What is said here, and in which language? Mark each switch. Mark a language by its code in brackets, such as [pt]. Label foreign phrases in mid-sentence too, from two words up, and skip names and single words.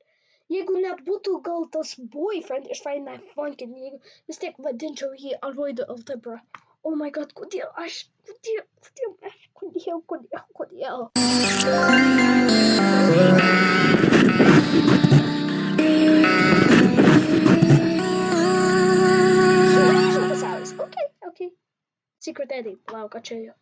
[lt] Jeigu net būtų gal tas boyfriend iš Friday Night Funkin', jeigu vis tiek vadinčiau jį Aroidu Altebra. [en] Oh my god, [lt] kodėl? Sugrįžo pasaulis, okay. Secret Eddie, lauk, čia jau.